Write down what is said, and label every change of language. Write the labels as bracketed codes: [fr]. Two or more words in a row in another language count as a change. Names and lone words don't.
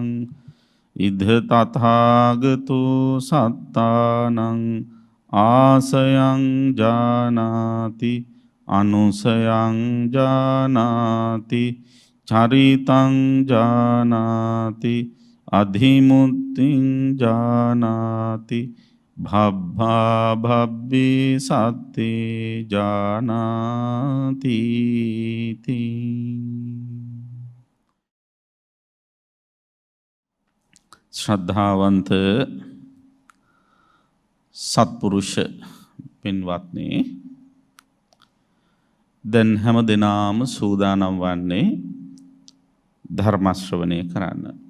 [pi] ඉද තථාගතෝ සත්තානං ආසයං ජානාති අනුසයං ජානාති චරිතං ජානාති අධිමුත්තිං ජානාති භබ්බා භබ්බේ සත්තේ ජානාති [si] ශ්‍රද්ධාවන්ත සත්පුරුෂ පින්වත්නි, දැන් හැම දිනම සූදානම් වන්නේ ධර්ම ශ්‍රවණය කරන්න.